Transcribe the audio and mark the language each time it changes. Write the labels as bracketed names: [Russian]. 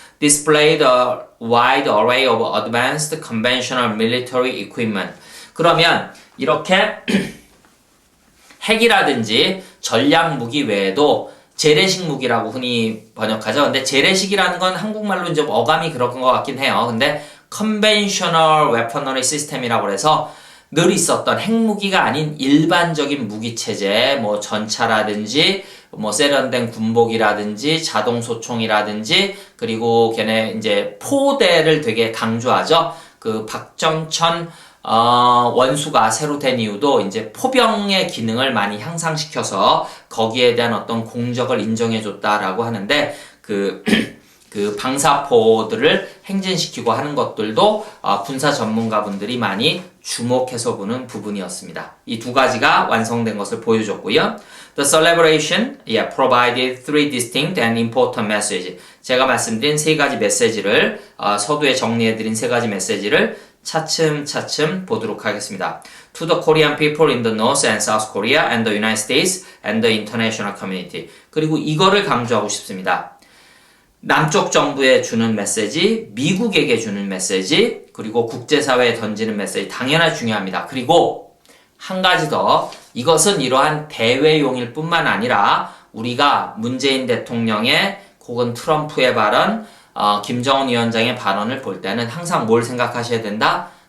[English] Displayed a wide array of advanced conventional military equipment. [Korean] 그러면 이렇게 핵이라든지 전략 무기 외에도 재래식 무기라고 흔히 번역하죠. 근데 재래식이라는 건 한국말로 이제 어감이 그런 것 같긴 해요. 근데 [English] conventional weaponry system [Korean] 이라고 해서 늘 있었던 핵무기가 아닌 일반적인 무기체제, 뭐 전차라든지, 뭐 세련된 군복이라든지, 자동소총이라든지, 그리고 걔네 이제 포대를 되게 강조하죠. 그 박정천 원수가 새로 된 이유도 이제 포병의 기능을 많이 향상시켜서 거기에 대한 어떤 공적을 인정해줬다라고 하는데 그 방사포들을 행진시키고 하는 것들도 군사 전문가분들이 많이 주목해서 보는 부분이었습니다. 이 두 가지가 완성된 것을 보여줬고요. [English] The celebration provided three distinct and important messages. [Korean] 제가 말씀드린 세 가지 메시지를 서두에 정리해드린 세 가지 메시지를 차츰차츰 보도록 하겠습니다. [English] To the Korean people in the North and South Korea and the United States and the international community. [Korean] 그리고 이거를 강조하고 싶습니다. 남쪽 정부에 주는 메시지, 미국에게 주는 메시지, 그리고 국제사회에 던지는 메시지 당연히 중요합니다. 그리고 한 가지 더, 이것은 이러한 대외용일 뿐만 아니라 우리가 문재인 대통령의 혹은 트럼프의 발언, 김정은 위원장의 발언을 볼 때는 항상 뭘 생각하셔야 된다?